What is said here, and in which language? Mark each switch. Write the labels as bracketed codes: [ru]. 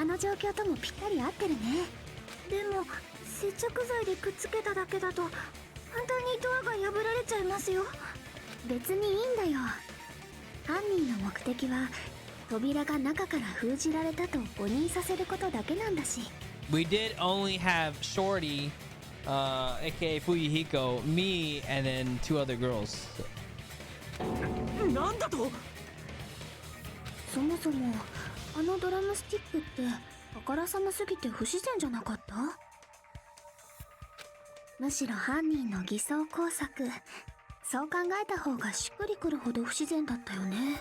[ja] あの状況ともぴったり合ってるね。でも接着剤でくっつけただけだと簡単にドアが破られちゃいますよ。別にいいんだよ。犯人の目的は扉が中から封じられたと誤認させることだけなんだし。 [en] We did only have Shorty, aka Fuyuhiko, me, and then 2 other girls. [ja] なんだと？そもそもあのドラムスティックってあからさますぎて不自然じゃなかった？むしろ犯人の偽装工作、そう考えた方がしっくりくるほど不自然だったよね。